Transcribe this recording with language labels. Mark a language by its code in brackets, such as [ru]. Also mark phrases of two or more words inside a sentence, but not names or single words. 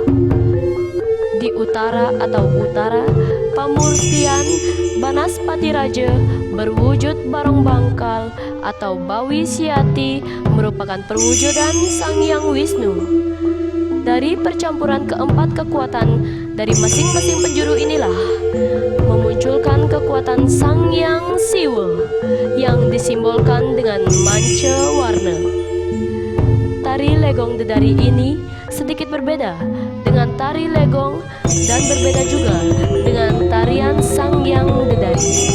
[id] Di utara atau utara, pamurtian Banaspati Raja berwujud barong bangkal atau Bawi Siati merupakan perwujudan Sang Hyang Wisnu. Dari percampuran keempat kekuatan dari masing-masing penjuru inilah memunculkan kekuatan Sang Hyang Siwa yang disimbolkan dengan manca warna. Tari Legong Dedari ini sedikit berbeda dengan tari Legong dan berbeda juga dengan tarian Sang Hyang Dedari.